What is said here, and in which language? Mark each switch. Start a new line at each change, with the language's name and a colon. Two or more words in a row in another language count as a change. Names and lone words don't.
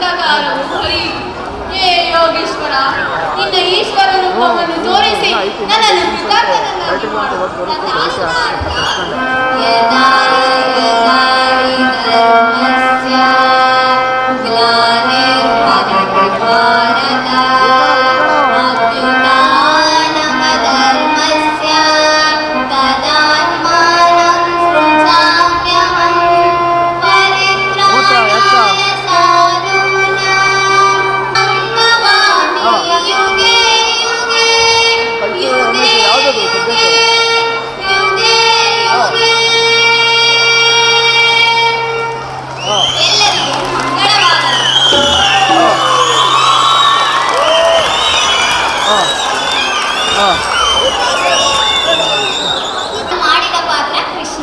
Kannada: ಅವತಾರವು ಹರಿ. ಹೇ ಯೋಗೇಶ್ವರ, ನಿನ್ನ ಈಶ್ವರ ರೂಪವನ್ನು ತೋರಿಸಿ ನನ್ನನ್ನು ಕೃತಾರ್ಥನನ್ನಾಗಿ ಮಾಡು.
Sanskrit: ತಥಾಸ್ತು ಪಾರ್ಥ. ಯದಾ ಯದಾ ಹಿ ಧರ್ಮಸ್ಯ ಗ್ಲಾನಿರ್ಭವತಿ ಭಾರತ ಅಭ್ಯುತ್ಥಾನಮಧರ್ಮಸ್ಯ ತದಾತ್ಮಾನಂ ಸೃಜಾಮ್ಯಹಂ ಪರಿತ್ರಾಣಾಯ ಸಾಧೂನಾಂ ಸಂಭವಾಮಿ ಯುಗೆ ಯುಗೆ ಯುಗೆ ಯುಗೆ ಯುಗೆ ಯುಗೆ.
Kannada: ಎಲ್ಲರಿಗೂ ಮಂಗಳವಾಗಲಿ. ಮಾಡಿದ ಪಾತ್ರ ಕೃಷ್ಣ.